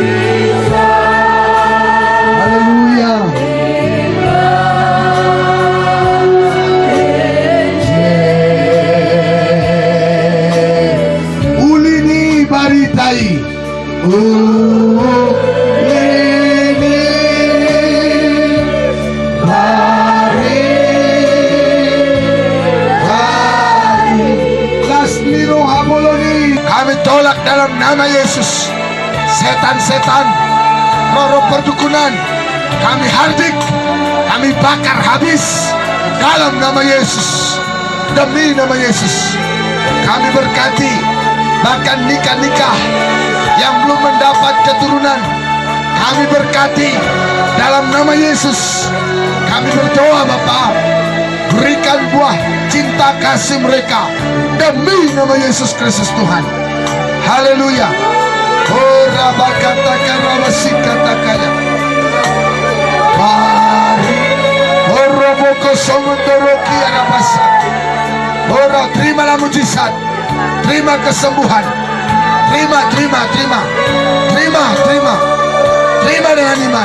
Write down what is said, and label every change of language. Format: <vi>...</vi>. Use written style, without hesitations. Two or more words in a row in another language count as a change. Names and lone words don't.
<id>Haleluya. Ulini baritai. Ulini baritai. Lasmiro hamoloni. Kami tolak dalam nama Yesus setan-setan, roh-roh perdukunan. Kami hardik, kami bakar habis dalam nama Yesus. Demi nama Yesus kami berkati bahkan nikah-nikah yang belum mendapat keturunan. Kami berkati dalam nama Yesus. Kami berdoa Bapa, berikan buah cinta kasih mereka demi nama Yesus Kristus Tuhan. Haleluya. Oh rabakata karabasikata kaya. Mari oh roboko somondoroki arabasa. Oh terimalah mujizat, terima kesembuhan, terima dengan iman.</id>